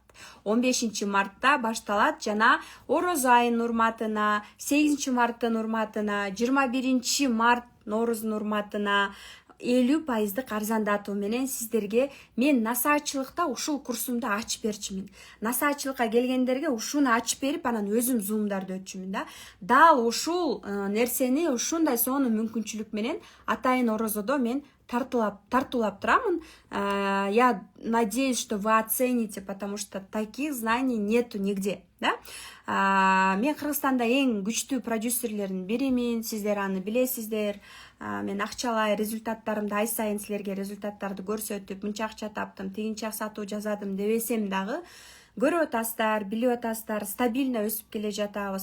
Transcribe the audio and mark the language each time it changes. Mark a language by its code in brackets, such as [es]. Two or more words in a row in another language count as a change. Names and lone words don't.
[ky] 15 мартта башталат жана Орозо айынын урматына, 8 марттын урматына, 21 март Нооруздун урматына 50% арзандатуу менен сиздерге мен насаачылыкта ушул курсумду ачып берчимин. Насаачылыкка келгендерге ушуну ачып берип, анан өзүм зумдарды өтчүмүн да. Дал ушул нерсени ушундай сонун мүмкүнчүлүк менен атайын Орозодо мен тартуулап турамын. [ru] Я надеюсь, что вы оцените, потому что таких знаний нету нигде. [ky] Да? Мен Кыргызстанда эң күчтүү продюсерлердин биримин, сиздер аны билесиздер. Мен акчалай результаттарымды ай сайын силерге результаттарды көрсөтүп, мынча акча таптым, тигинче сатуу жасадым дебесем дагы көрүп атасыздар, билип атасыздар, стабильно өсүп келе жатабыз.